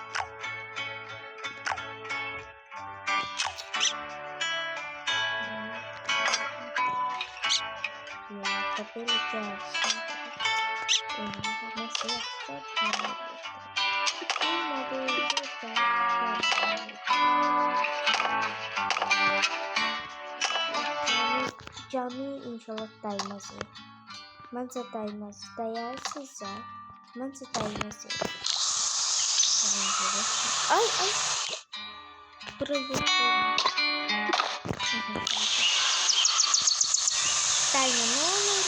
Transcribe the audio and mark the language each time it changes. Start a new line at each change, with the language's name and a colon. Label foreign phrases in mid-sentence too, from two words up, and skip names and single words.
Turkish: Ya da böyle gelsin. Nasıl yapacak? Cami inşallah daymaz.
Azerbaijani: Məncə dəymez. Dəyər sizcə? Məncə dəymez. Ay. Buraya. Dəymə, nə olur?